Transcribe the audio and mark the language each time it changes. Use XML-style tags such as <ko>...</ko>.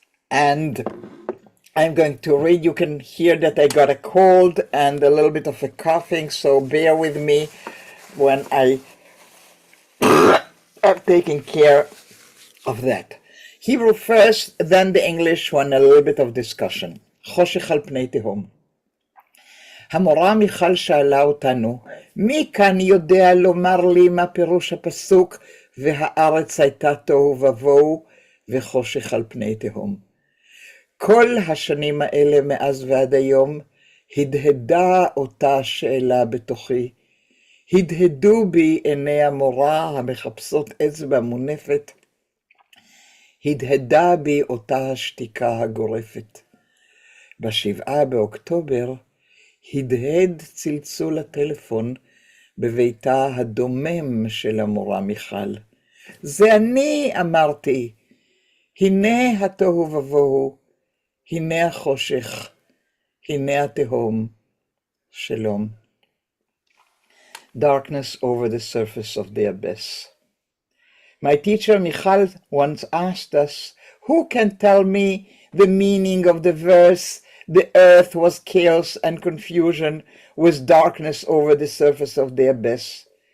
<en>And I'm going to read. You can hear that I got a cold and a little bit of a coughing, so bear with me when I am taking care of that. Hebrew first, then the English one, a little bit of discussion.</en> <he>חושך על פני תהום. המורה מיכל שאלה אותנו, מי כאן יודע לומר לי מה פירוש הפסוק, והארץ הייתה תוהו ובוהו וחושך על פני תהום. כל השנים האלה מאז ועד היום, הדהדה אותה שאלה בתוכי. הדהדו בי עיני המורה המחפשות אצבע מונפת. הדהדה בי אותה השתיקה הגורפת. ב7 באוקטובר, הדהד צלצול הטלפון בביתה הדומם של המורה מיכל. זה אני, אמרתי, הנה התוהו ובוהו, הנה החושך, הנה התהום, שלום.</he> <en>Darkness over the surface of the abyss. My teacher Michal once asked us, who can tell me the meaning of the verse, the earth was chaos and confusion with darkness over the surface of the abyss?</en>